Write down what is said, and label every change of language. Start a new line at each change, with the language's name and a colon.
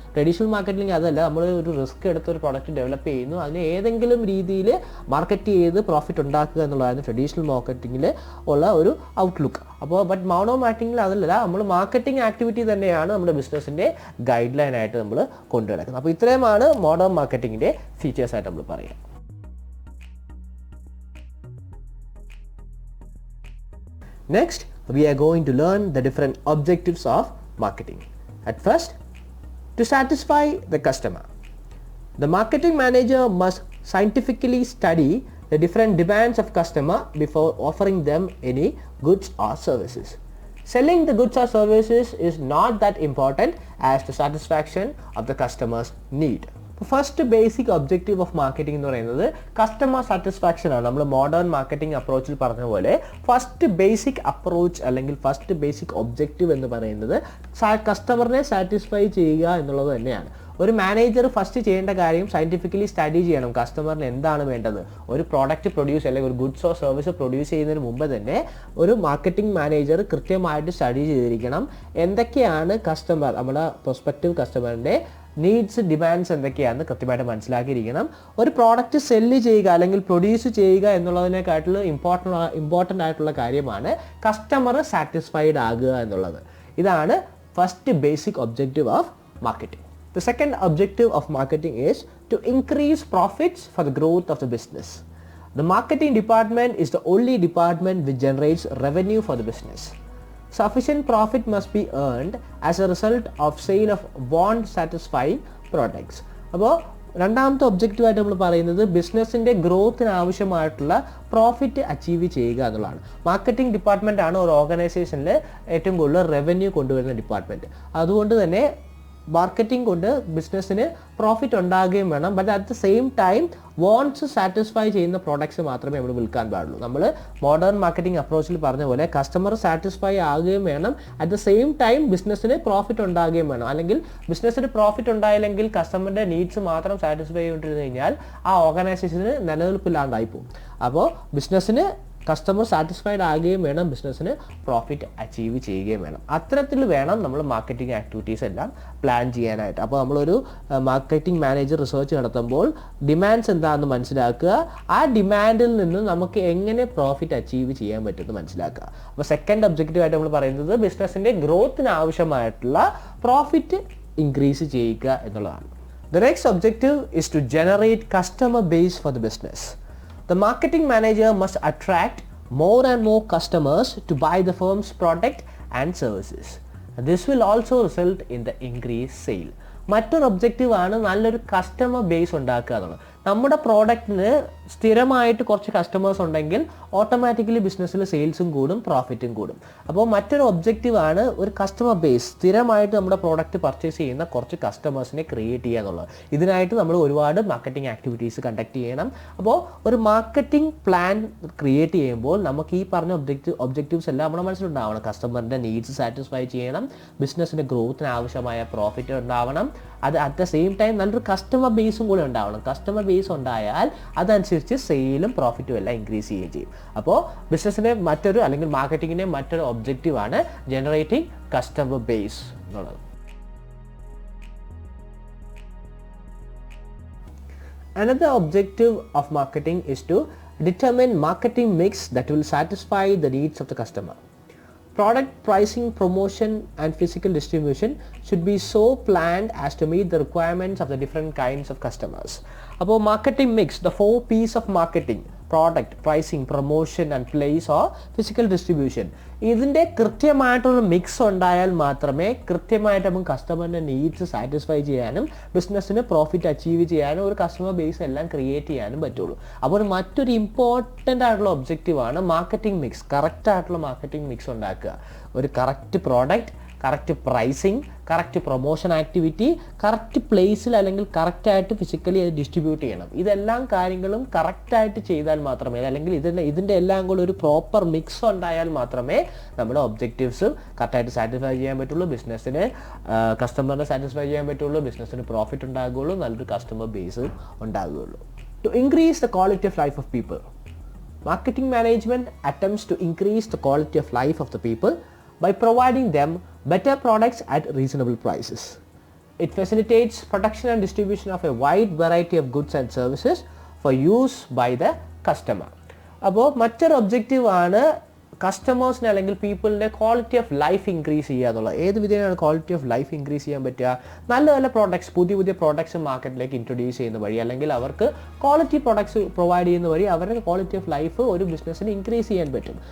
Malayalam: Traditional marketing അതല്ല, നമ്മൾ ഒരു റിസ്ക് എടുത്ത് ഒരു പ്രോഡക്റ്റ് ഡെവലപ്പ് ചെയ്യുന്നു, അതിനെ ഏതെങ്കിലും രീതിയിൽ മാർക്കറ്റ് ചെയ്ത് പ്രോഫിറ്റ് ഉണ്ടാക്കുക എന്നുള്ളതായിരുന്നു ട്രഡീഷണൽ മാർക്കറ്റിങ്ങിൽ ഉള്ള ഒരു ഔട്ട്ലുക്ക്. അപ്പോൾ ബട്ട് മോഡേൺ മാർക്കറ്റിംഗിൽ അതല്ല, നമ്മൾ മാർക്കറ്റിംഗ് ആക്ടിവിറ്റി തന്നെയാണ് നമ്മുടെ ബിസിനസ്സിൻ്റെ ഗൈഡ് ലൈൻ ആയിട്ട് നമ്മൾ കൊണ്ടുനടക്കുന്നത്. അപ്പോൾ ഇത്രയുമാണ് മോഡേൺ മാർക്കറ്റിംഗിൻ്റെ ഫീച്ചേഴ്സ് ആയിട്ട് നമ്മൾ പറയുക.
English: Next, we are going to learn the different objectives of marketing. At first, to satisfy the customer, the marketing manager must scientifically study the different demands of customer before offering them any goods or services. Selling the goods or services is not that important as the satisfaction of the customer's need. First basic objective of marketing
Malayalam: എന്ന് പറയുന്നത് customer satisfaction ആണ്. നമ്മൾ modern marketing അപ്രോച്ചിൽ പറഞ്ഞ പോലെ first basic approach അല്ലെങ്കിൽ first basic objective എന്ന് പറയുന്നത് കസ്റ്റമറിനെ satisfy ചെയ്യുക എന്നുള്ളത് തന്നെയാണ്. ഒരു മാനേജർ ഫസ്റ്റ് ചെയ്യേണ്ട കാര്യം സയൻറ്റിഫിക്കലി സ്റ്റഡി ചെയ്യണം. കസ്റ്റമറിന് എന്താണ് വേണ്ടത്? ഒരു പ്രോഡക്റ്റ് പ്രൊഡ്യൂസ് അല്ലെങ്കിൽ ഒരു ഗുഡ്സോ സർവീസോ പ്രൊഡ്യൂസ് ചെയ്യുന്നതിന് മുമ്പ് തന്നെ ഒരു മാർക്കറ്റിംഗ് മാനേജർ കൃത്യമായിട്ട് സ്റ്റഡി ചെയ്തിരിക്കണം. എന്തൊക്കെയാണ് കസ്റ്റമർ, നമ്മുടെ പ്രൊസ്പെക്റ്റീവ് കസ്റ്റമറിൻ്റെ നീഡ്സ് ഡിമാൻഡ്സ് എന്തൊക്കെയാണെന്ന് കൃത്യമായിട്ട് മനസ്സിലാക്കിയിരിക്കണം. ഒരു പ്രോഡക്റ്റ് സെല്ല് ചെയ്യുക അല്ലെങ്കിൽ പ്രൊഡ്യൂസ് ചെയ്യുക എന്നുള്ളതിനെക്കാട്ടിൽ ഇമ്പോർട്ടൻ്റ് ആയിട്ടുള്ള കാര്യമാണ് കസ്റ്റമർ സാറ്റിസ്ഫൈഡ് ആകുക എന്നുള്ളത്. ഇതാണ്
English: First basic objective of marketing. The second objective of marketing is to increase profits for the growth of the business. The marketing department is the only department which generates revenue for the business. Sufficient profit must be earned as a result of sale of want satisfying products.
Malayalam: അപ്പോൾ രണ്ടാമത്തെ ഒബ്ജക്റ്റീവായിട്ട് നമ്മൾ പറയുന്നത് ബിസിനസ്സിൻ്റെ ഗ്രോത്തിന് ആവശ്യമായിട്ടുള്ള profit achieve ചെയ്യുക എന്നുള്ളതാണ്. Marketing department ആണ് ഒരു ഓർഗനൈസേഷനിൽ ഏറ്റവും കൂടുതൽ റവന്യൂ കൊണ്ടുവരുന്ന ഡിപ്പാർട്ട്മെൻറ്റ്. അതുകൊണ്ട് തന്നെ മാർക്കറ്റിംഗ് കൊണ്ട് ബിസിനസ്സിന് പ്രോഫിറ്റ് ഉണ്ടാകുകയും വേണം.
English: but at the same time
Malayalam: wounds satisfy ചെയ്യുന്ന പ്രോഡക്ട്സ് മാത്രമേ നമ്മൾ വിൽക്കാൻ പാടുള്ളൂ. നമ്മൾ മോഡേൺ മാർക്കറ്റിംഗ് അപ്രോച്ചിൽ പറഞ്ഞ പോലെ കസ്റ്റമർ സാറ്റിസ്ഫൈ ആകുകയും വേണം,
English: at the same time
Malayalam: ബിസിനസ്സിന് പ്രോഫിറ്റ് ഉണ്ടാകുകയും വേണം. അല്ലെങ്കിൽ ബിസിനസ്സിന് പ്രോഫിറ്റ് ഉണ്ടായില്ലെങ്കിൽ കസ്റ്റമറിൻ്റെ നീഡ്സ് മാത്രം സാറ്റിസ്ഫൈ ചെയ്തുകൊണ്ടിരുന്നു കഴിഞ്ഞാൽ ആ ഓർഗനൈസേഷന് നിലനിൽപ്പില്ലാണ്ടായി പോകും. അപ്പോൾ ബിസിനസ്സിന് കസ്റ്റമർ സാറ്റിസ്ഫൈഡ് ആകുകയും വേണം, ബിസിനസ്സിന് പ്രോഫിറ്റ് അച്ചീവ് ചെയ്യുകയും വേണം. അത്തരത്തിൽ വേണം നമ്മൾ മാർക്കറ്റിംഗ് ആക്ടിവിറ്റീസ് എല്ലാം പ്ലാൻ ചെയ്യാനായിട്ട്. അപ്പോൾ നമ്മളൊരു മാർക്കറ്റിംഗ് മാനേജർ റിസർച്ച് നടത്തുമ്പോൾ ഡിമാൻഡ്സ് എന്താണെന്ന് മനസ്സിലാക്കുക, ആ ഡിമാൻഡിൽ നിന്ന് നമുക്ക് എങ്ങനെ പ്രോഫിറ്റ് അച്ചീവ് ചെയ്യാൻ പറ്റുമെന്ന് മനസ്സിലാക്കുക. അപ്പോൾ സെക്കൻഡ് ഒബ്ജക്റ്റീവായിട്ട് നമ്മൾ പറയുന്നത് ബിസിനസ്സിൻ്റെ ഗ്രോത്തിന് ആവശ്യമായിട്ടുള്ള പ്രോഫിറ്റ് ഇൻക്രീസ് ചെയ്യുക എന്നുള്ളതാണ്.
English: The next objective is to generate customer base for the business. The marketing manager must attract more and more customers to buy the firm's product and services. This will also result in the increased sale.
Malayalam: മറ്റൊരു ഒബ്ജക്റ്റീവാണ് നല്ലൊരു customer base ഉണ്ടാക്കുക എന്നുള്ളത്. നമ്മുടെ പ്രോഡക്റ്റിന് സ്ഥിരമായിട്ട് കുറച്ച് customers ഉണ്ടെങ്കിൽ automatically ബിസിനസ്സിൽ സെയിൽസും കൂടും, പ്രോഫിറ്റും കൂടും. അപ്പോൾ മറ്റൊരു ഒബ്ജക്റ്റീവാണ് ഒരു കസ്റ്റമർ ബേസ്, സ്ഥിരമായിട്ട് നമ്മുടെ പ്രോഡക്റ്റ് പർച്ചേസ് ചെയ്യുന്ന കുറച്ച് കസ്റ്റമേഴ്സിനെ ക്രിയേറ്റ് ചെയ്യുക എന്നുള്ളത്. ഇതിനായിട്ട് നമ്മൾ ഒരുപാട് മാർക്കറ്റിംഗ് ആക്ടിവിറ്റീസ് കണ്ടക്ട് ചെയ്യണം. അപ്പോൾ ഒരു മാർക്കറ്റിംഗ് പ്ലാൻ ക്രിയേറ്റ് ചെയ്യുമ്പോൾ നമുക്ക് ഈ പറഞ്ഞ ഒബ്ജക്റ്റീവ്സ് എല്ലാം നമ്മുടെ മനസ്സിലുണ്ടാവണം. കസ്റ്റമറിൻ്റെ നീഡ്സ് സാറ്റിസ്ഫൈ ചെയ്യണം, ബിസിനസ്സിൻ്റെ ഗ്രോത്തിന് ആവശ്യമായ പ്രോഫിറ്റ് ഉണ്ടാവണം, അത്
English: at the same time
Malayalam: നല്ലൊരു കസ്റ്റമർ ബേസും കൂടെ ഉണ്ടാവണം. കസ്റ്റമർ ബേസ് ഉണ്ടായാൽ അതനുസരിച്ച് സെയിലും പ്രോഫിറ്റും എല്ലാം ഇൻക്രീസ് ചെയ്യുകയും ചെയ്യും. അപ്പോൾ ബിസിനസ്സിൻ്റെ മറ്റൊരു അല്ലെങ്കിൽ മാർക്കറ്റിങ്ങിൻ്റെ മറ്റൊരു ഒബ്ജക്റ്റീവാണ് ജനറേറ്റിംഗ് കസ്റ്റമർ ബേസ് എന്നുള്ളത്.
English: Another objective of marketing is to determine marketing mix that will satisfy the needs of the customer. Product pricing, promotion and physical distribution should be so planned as to meet the requirements of the different kinds of customers. About marketing mix, the 4 P's of marketing: product, pricing, promotion and place or physical distribution.
Malayalam: ഇതിൻ്റെ കൃത്യമായിട്ടൊരു mix ഉണ്ടായാൽ മാത്രമേ കൃത്യമായിട്ട് നമുക്ക് കസ്റ്റമറിൻ്റെ needs satisfy ചെയ്യാനും ബിസിനസ്സിന് profit achieve ചെയ്യാനും ഒരു കസ്റ്റമർ ബേസ് എല്ലാം ക്രിയേറ്റ് ചെയ്യാനും പറ്റുള്ളൂ. അപ്പോൾ മറ്റൊരു ഇമ്പോർട്ടൻ്റ് ആയിട്ടുള്ള ഒബ്ജക്റ്റീവാണ് മാർക്കറ്റിംഗ് മിക്സ്. കറക്റ്റായിട്ടുള്ള മാർക്കറ്റിംഗ് മിക്സ് ഉണ്ടാക്കുക. ഒരു correct product, correct pricing, correct promotion activity, correct പ്ലേസിൽ അല്ലെങ്കിൽ കറക്റ്റായിട്ട് ഫിസിക്കലി അത് ഡിസ്ട്രിബ്യൂട്ട് ചെയ്യണം. ഇതെല്ലാം കാര്യങ്ങളും കറക്റ്റായിട്ട് ചെയ്താൽ മാത്രമേ, അല്ലെങ്കിൽ ഇതിൻ്റെ എല്ലാം കൂടെ ഒരു പ്രോപ്പർ മിക്സ് ഉണ്ടായാൽ മാത്രമേ നമ്മുടെ ഒബ്ജക്റ്റീവ്സും കറക്റ്റായിട്ട് സാറ്റിസ്ഫൈ ചെയ്യാൻ പറ്റുള്ളൂ, ബിസിനസ്സിന് കസ്റ്റമറിനെ സാറ്റിസ്ഫൈ ചെയ്യാൻ പറ്റുള്ളൂ, ബിസിനസ്സിന് പ്രോഫിറ്റ് ഉണ്ടാകുകയുള്ളൂ, നല്ലൊരു customer base ഉണ്ടാകുകയുള്ളൂ.
English: To increase the quality of life of people, marketing management attempts to increase the quality of life of the people by providing them better products at reasonable prices. It facilitates production and distribution of a wide variety of goods and services for use by the customer.
Malayalam: അപ്പോൾ മറ്റൊരു objective ആണ് കസ്റ്റമേഴ്സിന് അല്ലെങ്കിൽ പീപ്പിളിൻ്റെ
English: quality of life
Malayalam: increase ചെയ്യുക എന്നുള്ളത്. ഏത് വിധേനയാണ്
English: quality of life
Malayalam: increase ചെയ്യാൻ പറ്റുക? നല്ല നല്ല പ്രോഡക്ട്സ്, പുതിയ പ്രോഡക്ട്സ് മാർക്കറ്റിലേക്ക് ഇൻട്രൊഡ്യൂസ് ചെയ്യുന്ന വഴി, അല്ലെങ്കിൽ അവർക്ക് ക്വാളിറ്റി പ്രോഡക്ട്സ് പ്രൊവൈഡ് ചെയ്യുന്ന വഴി അവരുടെ ക്വാളിറ്റി ഓഫ് ലൈഫ് ഒരു ബിസിനസ്സിന് ഇൻക്രീസ് ചെയ്യാൻ പറ്റും.